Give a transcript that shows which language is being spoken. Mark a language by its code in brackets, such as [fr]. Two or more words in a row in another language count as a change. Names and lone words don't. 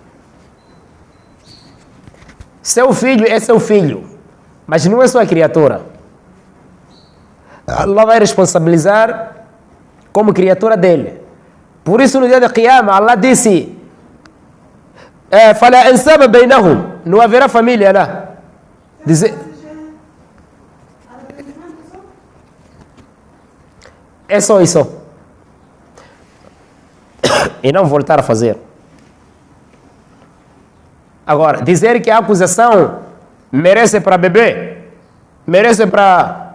[pt] Seu filho é seu filho, mas não é sua criatura. Allah vai responsabilizar como criatura dele. Por isso no dia da Qiyamah, Allah disse: [ar] "فلا أنساب بينهم", [pt] não haverá família lá. Dizer, é só isso. E não voltar a fazer. Agora, dizer que a acusação merece para bebê, merece para...